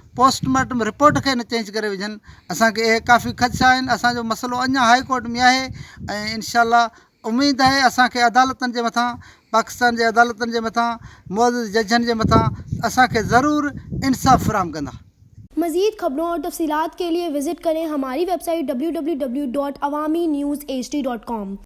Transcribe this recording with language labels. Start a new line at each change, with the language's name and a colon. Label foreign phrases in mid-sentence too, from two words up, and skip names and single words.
Sindhi: پوسٽمارٽم رپورٽ کي نه چينج ڪري وجهن، اسان کي اهي ڪافي خدشا آهن. اسان جو مسئلو اڃا هاءِ ڪورٽ ۾ آهي ۽ انشاءالله اميد آهي اسان کي عدالتن جي مٿان، پاڪستان جي عدالتن جي مٿان معزز ججن جي مٿان اسان کي ضرور انصاف فراهم ڪندا.
Urdu: مزيد خبرون اور تفصيلات کے لیے وزٹ کریں ہماری ویب سائٹ ڈبلیو ڈبلیو ڈبلیو ڊاٹ عوامی نیوز ایچ ڈی ڈاٹ کام.